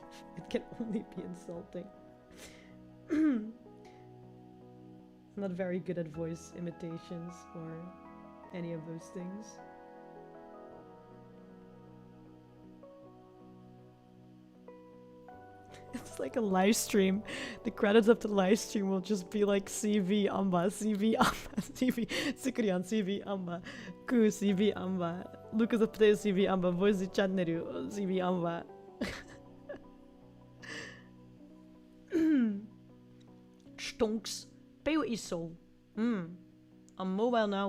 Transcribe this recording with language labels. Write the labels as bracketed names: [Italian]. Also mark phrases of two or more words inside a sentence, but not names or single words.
[English] It can only be insulting. I'm not very good at voice imitations or any of those things. It's like a live stream. The credits of the live stream will just be like CV Amba, CV Amba, CV Cookierun, CV Amba, Ku CV Amba, Lucas of Potato CV Amba, Voice Channel CV Amba. Stonks. Pay what you sold. On mobile now.